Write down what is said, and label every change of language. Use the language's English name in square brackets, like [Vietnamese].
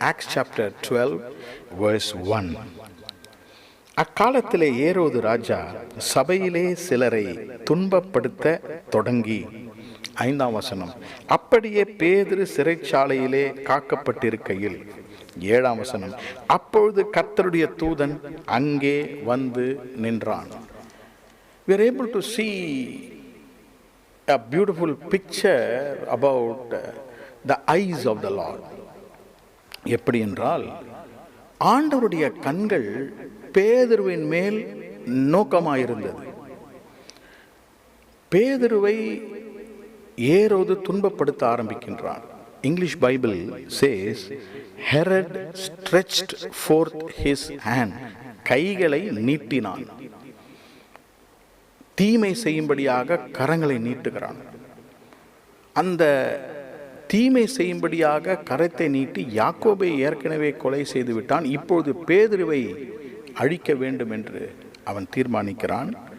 [English] Acts chapter 12 verse 1. [Tamil] அக்காலத்திலே ஏரோது ராஜா சபையிலே சிலரை துன்பப்படுத்த தொடங்கி, 5ஆம் வசனம், அப்படியே பேதுரு சிறைச்சாலையிலே காக்கப்பட்டிருக்கையில், 7ஆம் வசனம், அப்பொழுது கர்த்தருடைய தூதன் அங்கே வந்து நின்றான். [English] We are able to see a beautiful picture about the eyes of the Lord. [Tamil] எப்படி என்றால், ஆண்டவருடைய கண்கள் பேதுருவின் மேல் நோக்கமாயிருந்தது. பேதுருவை ஏரோது துன்பப்படுத்த ஆரம்பிக்கின்றான். [English] English Bible says Herod stretched forth his hand. [Tamil] கைகளை நீட்டினான். தீமை செய்யும்படியாக கரங்களை நீட்டுகிறான். அந்த தீமை செய்யும்படியாக கரத்தை நீட்டி யாக்கோபை ஏற்கனவே கொலை செய்து விட்டான். இப்பொழுது பேதுருவை அழிக்க வேண்டும் என்று அவன் தீர்மானிக்கிறான்.